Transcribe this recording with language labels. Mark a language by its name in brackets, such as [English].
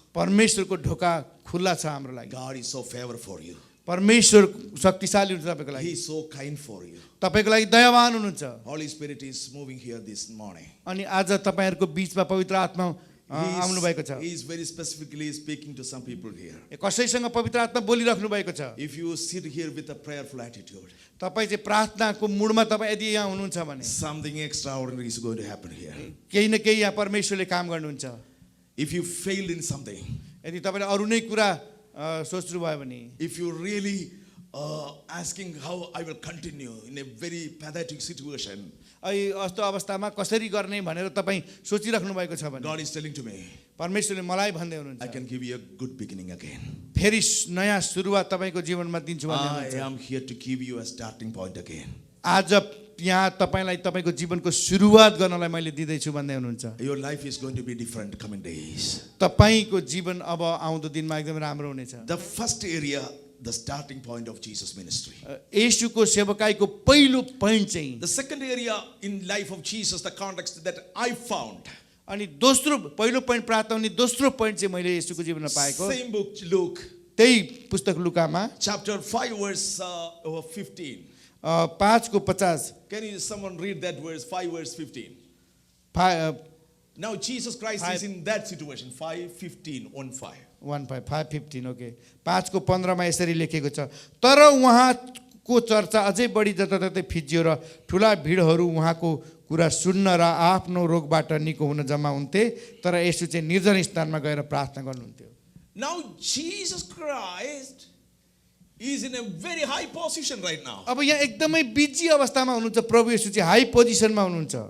[Nepali] परमेश्वरको ढोका खुल्ला छ हाम्रो लागि [English] God is so favor for you. [Nepali] परमेश्वर शक्तिशाली हुन्छ तपाईको [English] He [Nepali] लागि [English] is so kind for you. [Nepali] तपाईको लागि दयावान हुनुहुन्छ [English] Holy Spirit is moving here this morning. [Nepali] अनि आज तपाईहरुको बीचमा पवित्र आत्मा आउनु भएको छ [English] He is very specifically speaking to some people here. [Nepali] कसैसँग पवित्र आत्मा बोलिराख्नु भएको छ [English] If you sit here with a prayerful attitude, [Nepali] तपाई चाहिँ प्रार्थनाको मुडमा तपाई यदि यहाँ हुनुहुन्छ भने [English] something extraordinary is going to happen here. [Nepali] केही न केही यहाँ परमेश्वरले काम गर्नुहुन्छ [English] If you failed in something, [Nepali] यदि तपाईले अरु नै कुरा सोच्नु भयो भने [English] if you really asking how I will continue in a very pathetic situation, [Nepali] अहिले यस्तो अवस्थामा कसरी गर्ने भनेर तपाई सोचिराख्नु भएको छ भने [English] God is telling to me, [Nepali] परमेश्वरले मलाई भन्दै [English] I [Nepali] हुनुहुन्छ [English] can give you a good beginning again. [Nepali] फेरि नयाँ सुरुवात तपाईको जीवनमा दिन्छु भन्दै [English] I [Nepali] हुनुहुन्छ [English] am here to give you a starting point again. [Nepali] आज यहाँ तपाईलाई तपाईको जीवनको सुरुवात गर्नलाई मैले दिदै छु भन्दै हुनुहुन्छ [English] Your life is going to be different coming days. [Nepali] तपाईको जीवन अब आउँदो दिनमा एकदम राम्रो हुनेछ [English] The first area, the starting point of Jesus' ministry. [Nepali] येशूको सेवकाईको पहिलो पोइन्ट चाहिँ [English] The second area in life of Jesus, the context that I found, [Nepali] अनि दोस्रो पहिलो पोइन्ट प्राप्त हुने दोस्रो पोइन्ट चाहिँ मैले येशूको जीवनमा पाएको [English] same book, Luke, [Nepali] त्यही पुस्तक लुकामा [English] chapter 5, verse 15. [Nepali] 5 को 50 [English] Can you someone read that verse, 5 verse 15? Now Jesus Christ is in that situation. 5:15, 1:5. [Nepali] 5:15 okay 5:15 मा यसरी लेखेको छ तर उहाँको चर्चा अझै बढी जताततै फिजियो र ठुला भिडहरू उहाँको कुरा सुन्न र आफ्नो रोगबाट निको हुन जम्मा हुन्थे तर यसो चाहिँ निर्जन स्थानमा गएर प्रार्थना गर्नुहुन्थ्यो। [English] Now Jesus Christ is in a very high position right now. [Nepali] अब यहाँ एकदमै बिजी अवस्थामा हुनुहुन्छ प्रभु येशू चाहिँ हाई पोजिसनमा हुनुहुन्छ